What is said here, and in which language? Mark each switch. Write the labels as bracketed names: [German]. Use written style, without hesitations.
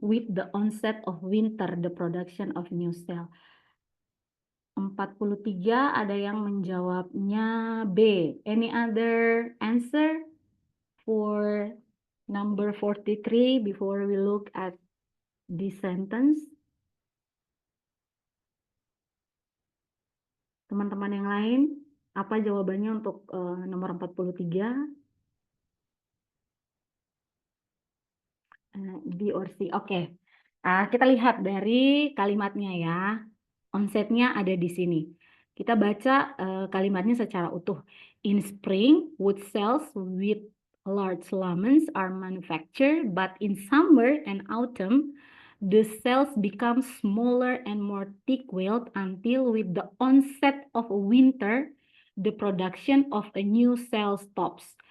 [English] With the onset of winter, the production of new cell. [Indonesian] 43 ada yang menjawabnya B. [English] Any other answer for number 43 before we look at this sentence? [Indonesian] Teman-teman yang lain, apa jawabannya untuk nomor 43? B or C. Oke. Kita lihat dari kalimatnya ya. Onsetnya ada di sini. Kita baca kalimatnya secara utuh. [English] In spring, wood cells with large lamens are manufactured, but in summer and autumn, the cells become smaller and more thick-walled until with the onset of winter, the production of a new cell stops.